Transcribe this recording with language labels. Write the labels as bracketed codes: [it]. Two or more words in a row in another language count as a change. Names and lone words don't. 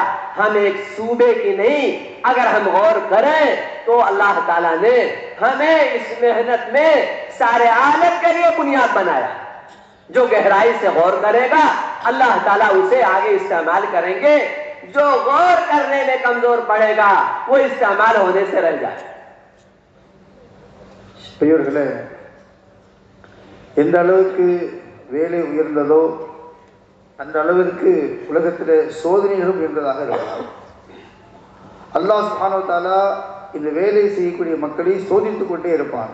[ur] ہم ایک صوبے کی نہیں، اگر ہم غور کریں تو اللہ تعالیٰ نے ہمیں اس محنت میں سارے عالم کے لیے بنیاد بنایا. جو گہرائی سے غور کرے گا اللہ تعالیٰ اسے آگے استعمال کریں گے، جو غور کرنے میں کمزور پڑے گا وہ استعمال ہونے سے رہ جائے. [ta] பெரியவர்களே, எந்த அளவுக்கு வேலை உயர்ந்ததோ அந்த அளவிற்கு உலகத்தில் சோதனைகளும் உயர்ந்ததாக இருக்கிறது. அல்லாஹ் [ar] سبحانه وتعالى [ta] இந்த வேலை செய்யக்கூடிய மக்களை சோதித்துக் கொண்டே இருப்பான்.